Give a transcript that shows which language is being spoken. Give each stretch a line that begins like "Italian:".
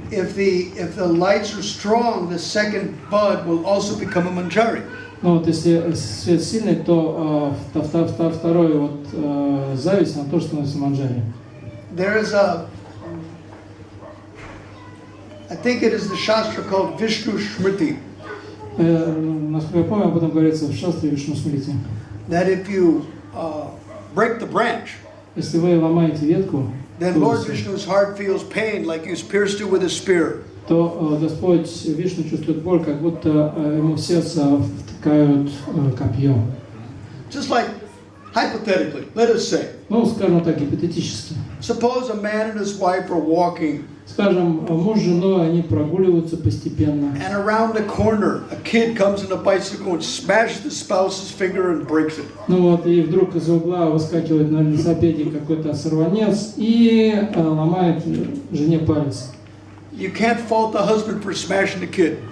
English: If the lights are strong, the second bud will also become a manjari.
Russian: Ну вот если свет сильный, то второй вот зависть, она тоже становится манджари.
English: There is I think it is the shastra called Vishnu Smriti.
Russian: Насколько я помню, об этом говорится в шастре Вишну Смрити.
English: That if you break the branch,
Russian: Если вы ломаете ветку,
English: then Lord Vishnu's heart feels pain like you pierced it with a spear.
Russian: то Господь Вишну чувствует боль, как будто ему в сердце втыкают копье.
English: Just like, hypothetically, let us say,
Russian: Ну, скажем так, гипотетически.
English: suppose a man and his wife are walking,
Russian: Скажем, муж с женой, они прогуливаются постепенно.
English: and around the corner, a kid comes in a bicycle and smashes the spouse's finger and breaks it.
Russian: Ну вот, и вдруг из-за угла выскакивает на велосипеде какой-то сорванец и ломает жене палец.
English: You can't fault the husband for smashing the kid.